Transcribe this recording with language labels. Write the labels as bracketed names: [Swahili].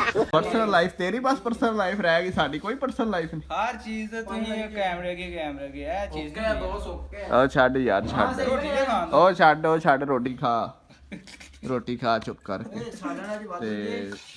[Punjabi] personal life ਤੇਰੀ ਬਸ personal life ਰਹਿ ਗਈ ਸਾਡੀ ਕੋਈ ਪਰਸਨਲ ਲਾਈਫ ਨਹੀਂ [Hindi] हर चीज तुम्हें कैमरे की है चीज [Punjabi] ਉਹ ਛੱਡ ਯਾਰ ਛੱਡ ਉਹ ਛੱਡ ਰੋਟੀ ਖਾ ਚੁੱਪ ਕਰ ਤੇ